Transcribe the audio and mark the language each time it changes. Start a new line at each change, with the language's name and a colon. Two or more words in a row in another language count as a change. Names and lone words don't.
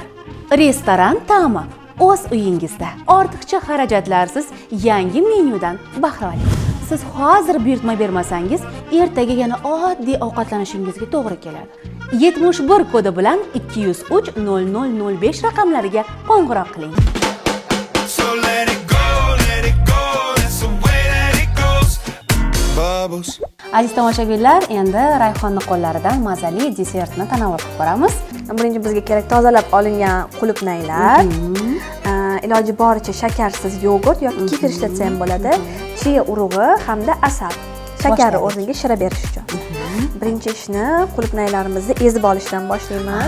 Uzbek: Restoran ta'mi o'z uyingizda. Ortiqcha xarajatlarsiz yangi menyudan bahra oling. Siz hozir buyurtma bermasangiz, ertaga yana oddiy ovqatlanishingizga to'g'ri keladi. 71 kodi bilan 203 0005 raqamlariga qo'ng'iroq qiling.
English: So let it Bubbles.
Uzbek: Aziz tomoshabinlar, endi Rayhonni qo'llaridan mazali desertni tanovul qilib ko'ramiz. Birinchi bizga kerak tozalab olingan qulupnaylar, iloji boricha shakarsiz yogurt yoki kefir ishlatsa ham bo'ladi, chia urug'i hamda asal. Shakarni o'rniga shira berish uchun. Birinchi ishni qulupnaylarimizni ezib olishdan boshlaymiz.